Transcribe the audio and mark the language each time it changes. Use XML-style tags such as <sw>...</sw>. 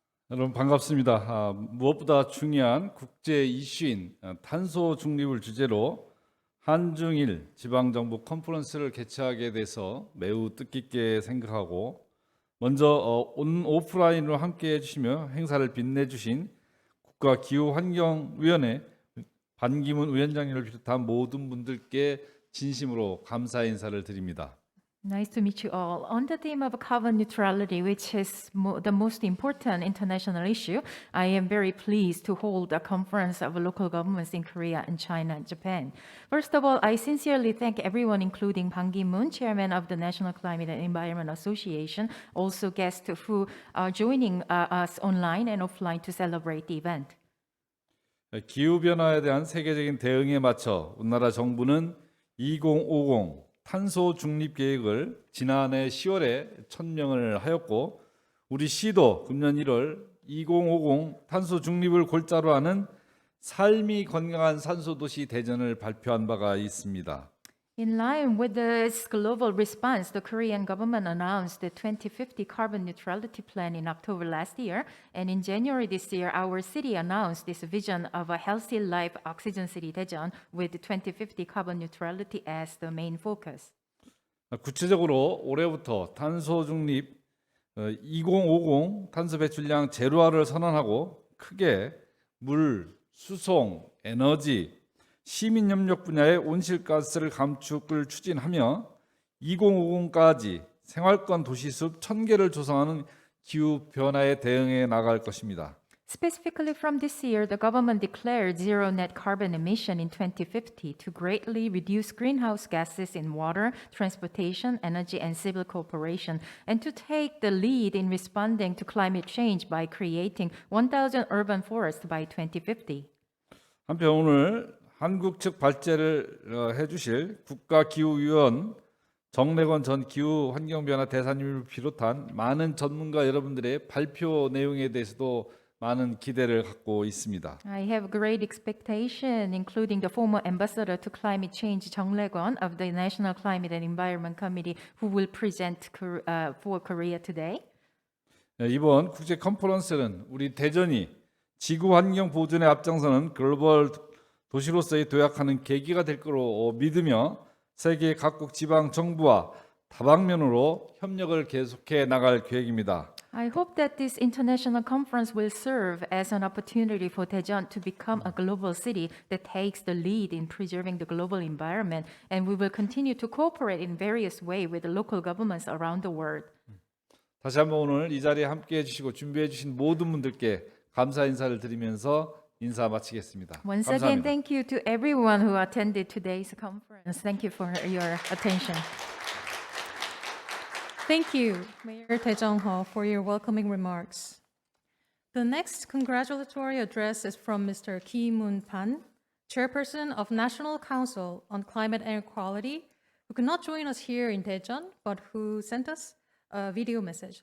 <ko>여러분 반갑습니다. 무엇보다 중요한 국제 이슈인 탄소 중립을 주제로 한중일 지방정부 컨퍼런스를 개최하게 돼서 매우 뜻깊게 생각하고, 먼저 오프라인으로 함께 해주시며 행사를 빛내주신 국가기후환경위원회 반기문 위원장님을 비롯한 모든 분들께 진심으로 감사 인사를 드립니다.</ko> <en>Nice to meet you all. On the theme of carbon neutrality, which is the most important international issue, I am very pleased to hold a conference of local governments in Korea and China and Japan. First of all, I sincerely thank everyone, including Ban Ki-moon, Chairman of the National Climate and Environment Association, also guests who are joining us online and offline to celebrate the event.</en> <ko>기후변화에 대한 세계적인 대응에 맞춰 우리나라 정부는 2050 탄소 중립 계획을 지난해 10월에 천명을 하였고, 우리 시도 금년 1월 2050 탄소 중립을 골자로 하는 삶이 건강한 산소 도시 대전을 발표한 바가 있습니다.</ko> <en>In line with this global response, the Korean government announced the 2050 carbon neutrality plan in October last year, and in January this year, our city announced this vision of a healthy life oxygen city Daejeon with 2050 carbon neutrality as the main focus.</en> <ko>구체적으로 올해부터 탄소 중립 2050 탄소 배출량 제로화를 선언하고, 크게 물, 수송, 에너지, 시민 협력 분야의 온실가스를 감축을 추진하며 2050까지 생활권 도시숲 1000개를 조성하는 기후 변화에 대응해 나갈 것입니다.</ko> <en>Specifically from this year, the government declared zero net carbon emission in 2050 to greatly reduce greenhouse gases in water, transportation, energy, and civil cooperation, and to take the lead in responding to climate change by creating 1,000 urban forests by 2050.</en> <ko>한편 오늘 한국 측 발제를 해주실 국가기후위원 정래건 전 기후환경변화 대사님을 비롯한 많은 전문가 여러분들의 발표 내용에 대해서도 많은 기대를 갖고 있습니다.</ko> <en>I have great expectation, including the former ambassador to climate change, Jung Rae-kwon of the National Climate and Environment Committee, who will present for Korea today.</en> <ko>이번 국제 컨퍼런스는 우리 대전이 지구 환경 보존에 앞장서는 글로벌 도시로서의 도약하는 계기가 될 거로 믿으며, 세계 각국 지방 정부와 다방면으로 협력을 계속해 나갈 계획입니다.</ko> <en>I hope that this international conference will serve as an opportunity for Daejeon to become a global city that takes the lead in preserving the global environment, and we will continue to cooperate in various ways with the local governments around the world.</en> <ko>다시 한번 오늘 이 자리에 함께해 주시고 준비해 주신 모든 분들께 감사 인사를 드리면서 인사 마치겠습니다.</ko> <en>Once</en> <ko>감사합니다.</ko> <en>again, thank you to everyone who attended today's conference. Thank you for your attention. Thank you, Mayor Dae Jung-ho, for your welcoming remarks. The next congratulatory address is from Mr. Ki Moon-pan, Chairperson of National Council on Climate and Equality, who could not join us here in Daejeon, but who sent us a video message.</en>